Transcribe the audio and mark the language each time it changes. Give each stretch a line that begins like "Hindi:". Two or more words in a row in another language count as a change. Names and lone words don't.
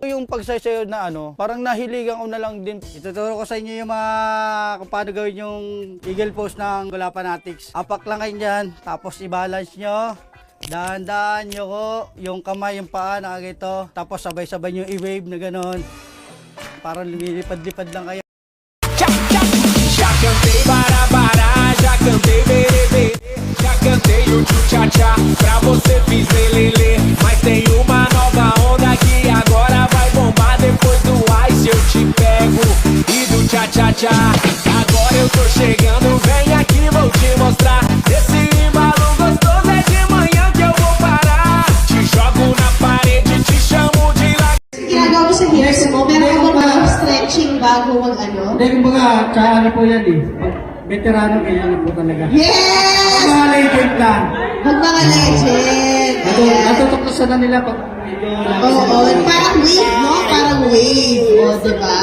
Filipino: Yung pagsasayaw na parang nahiligan ko na lang din. Ituturo ko sa inyo yung kung paano gawin yung
English: eagle pose
Filipino: ng Gulapanatics. Apak lang kayo dyan, tapos i-balance nyo. Dahan-dahan nyo ko yung kamay, yung paa, nakagito. Tapos sabay-sabay nyo i-wave na ganon. Parang lumilipad-lipad lang kayo.
Portuguese: Já cantei bara, já cantei berebe, já cantei o tchu-tcha-tcha, pra você fiz lelele. Mas tem uma nova onda que agora vai bombar. Depois do ice eu te pego e do tcha-tcha-tcha. Agora eu tô chegando, vem aqui, vou te mostrar. Esse embalo gostoso é de manhã que eu vou parar. Te jogo na parede, te chamo de lá.
Filipino: Ginagawa mo sa hairs mo, meron ka ba mga stretching bago mag-ano? Hindi, kumbaga, tsaka po yan eh. Veterano kailangan po talaga. Yes! Mga legend lang. Pag mga legend. Ayan. Natutuklasan na nila pag medyo Oo, parang wave, no? Parang wave. O, diba?